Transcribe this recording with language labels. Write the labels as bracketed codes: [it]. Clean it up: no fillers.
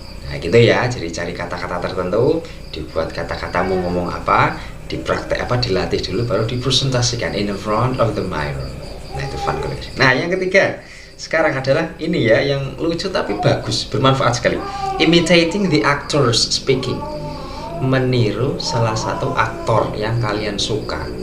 [id] Nah gitu ya, jadi cari kata-kata tertentu, dibuat kata-kata mau ngomong apa, dipraktek apa, dilatih dulu, baru dipresentasikan [en] in the front of the mirror. [id] Nah itu fun collection. Nah yang ketiga sekarang adalah ini ya, yang lucu tapi bagus, bermanfaat sekali. [en] Imitating the actors speaking. [id] Meniru salah satu aktor yang kalian suka.